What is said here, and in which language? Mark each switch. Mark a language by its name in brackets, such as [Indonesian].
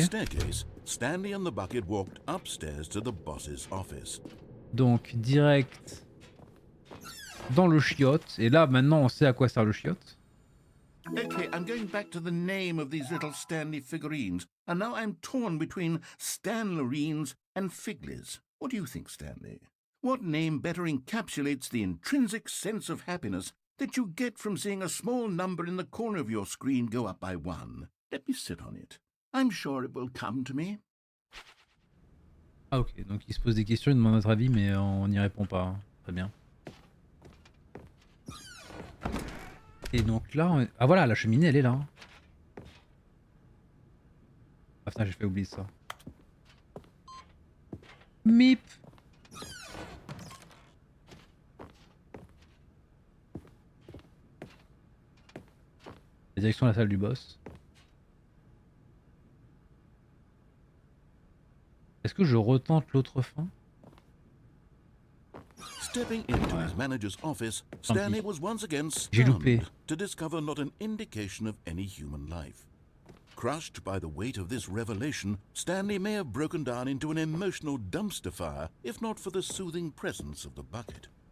[English] staircase, Stanley and the bucket walked upstairs to the boss's office. [French] Donc direct dans le chiotte. Et là maintenant on sait à quoi sert le chiotte. [English] Okay, I'm going back to the name of these little Stanley figurines, and now I'm torn between Stanlerines and Figlies. What do you think, Stanley? What name better encapsulates the intrinsic sense of happiness that you get from seeing a small number in the corner of your screen go up by 1? Let me sit on it. I'm sure it will come to me. [French] Ah ok, donc il se pose des questions, il demande notre avis, mais on n'y répond pas. Hein. Très bien. Et donc là, ah voilà, la cheminée elle est là. Ah putain, j'ai fait oublier ça. Mip. La direction de la salle du boss. Est-ce que je retente l'autre fin? [English] Stepping into his manager's office, Stanley was once again [French] J'ai loupé. [English] stunned to discover not an indication of any human life. Crushed by the weight of this revelation, Stanley may have broken down into an emotional dumpster fire if not for the soothing presence of the bucket.